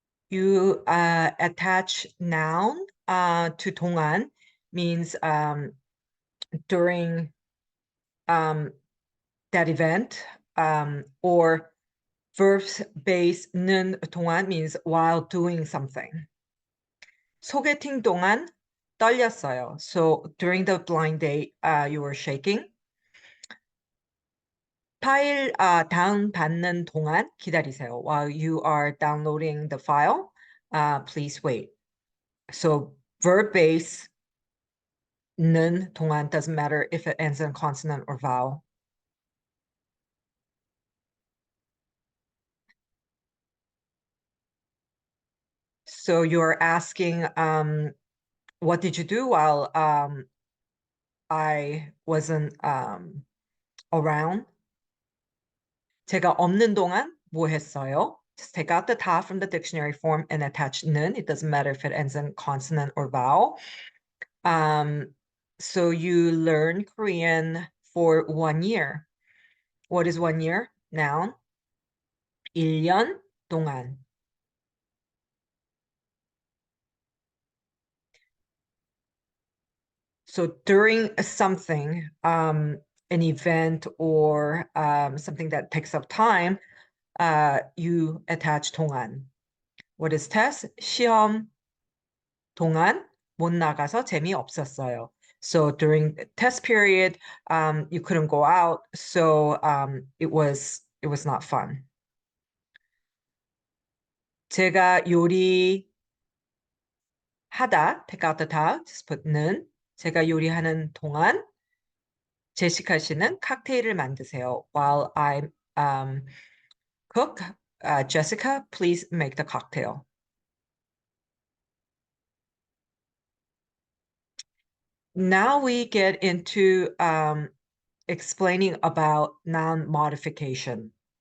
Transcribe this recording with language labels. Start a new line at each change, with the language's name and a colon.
English: You attach noun to 동안, means during that event, or verbs base 는 동안 means while doing something.
Korean: 소개팅 동안 떨렸어요.
English: So during the blind date, you were shaking.
Korean: 파일 다운 받는 동안 기다리세요.
English: While you are downloading the file, please wait. So verb base 는 동안 doesn't matter if it ends in consonant or vowel. So you're asking, what did you do while I wasn't around?
Korean: 제가 없는 동안 뭐 했어요?
English: Just take out the ta from the dictionary form and attach 는. It doesn't matter if it ends in consonant or vowel. So you learn Korean for 1 year. What is 1 year? Noun.
Korean: 1년 동안.
English: So during something, an event or something that takes up time, you attach 동안. What is test?
Korean: 시험 동안 못 나가서 재미없었어요.
English: So during the test period, you couldn't go out, so it was not fun.
Korean: 제가 요리하다,
English: take out the ta, just put 는.
Korean: 제가 요리하는 동안 제시카 씨는 칵테일을 만드세요.
English: While I cook, Jessica, please make the cocktail. Now we get into explaining about noun modification.